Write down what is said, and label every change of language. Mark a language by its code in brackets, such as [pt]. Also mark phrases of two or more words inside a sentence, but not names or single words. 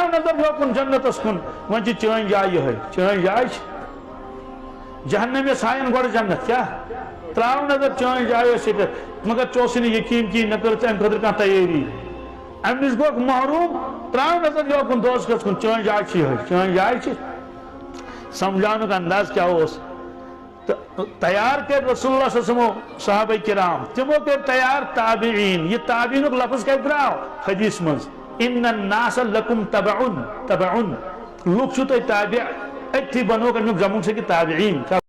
[ks] نظر یوکُن جنتس کُن وۄنۍ چھِ چٲنۍ جاے یِہے چٲنۍ جاے چھِ جہنم ہاین گۄڈٕ جنت کیٛاہ تراو نظر چٲنۍ جاے ٲس ییٚتٮ۪تھ مگر ژےٚ اوسُے نہٕ یقیٖن کِہیٖنۍ نہ کٔرٕتھ امہِ خٲطرٕ کانٛہہ تیٲری امہِ نش گوٚوکھ محروم تراو نظر یوکُن دوزخس کُن چٲنۍ جاے چھِ یِہے چٲنۍ جاے چھِ سمجھاونُک انداز کیٛاہ اوس تیار کر رسول اللہ [ar] صلی اللہ علیہ وسلم [ks] صحابہ کرام تمو کر تیار تابعین یہ تابعین لفظ کیا دراو حدیث منز [ar] ان الناس لکم تبعن [ks] لوگ چھو تابع اتھی بنو کر جمع سے کہ تابعین